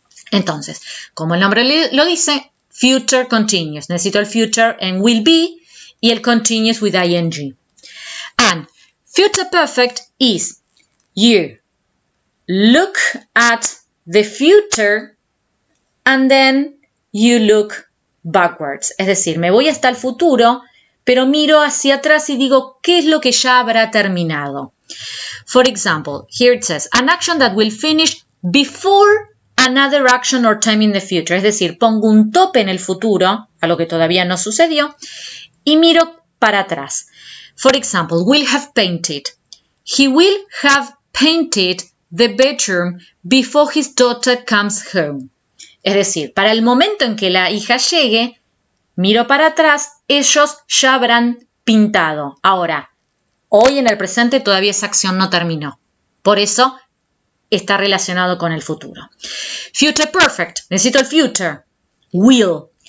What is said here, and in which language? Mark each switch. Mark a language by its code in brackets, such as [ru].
[es] Entonces, como el nombre lo dice, future continuous. Necesito el future en will be y el continuous with ing. [en] And future perfect is you look at the future and then you look backwards. [es] Es decir, me voy hasta el futuro, pero miro hacia atrás y digo, ¿qué es lo que ya habrá terminado? [en] For example, here it says, an action that will finish before another action or time in the future. [es] Es decir, pongo un tope en el futuro, a lo que todavía no sucedió, y miro para atrás. [en] For example, will have painted. He will have painted the bedroom before his daughter comes home. [es] Es decir, para el momento en que la hija llegue, miro para atrás, ellos ya habrán pintado. Ahora, hoy en el presente todavía esa acción no terminó. Por eso está relacionado con el futuro. Future perfect. Necesito el future. Will.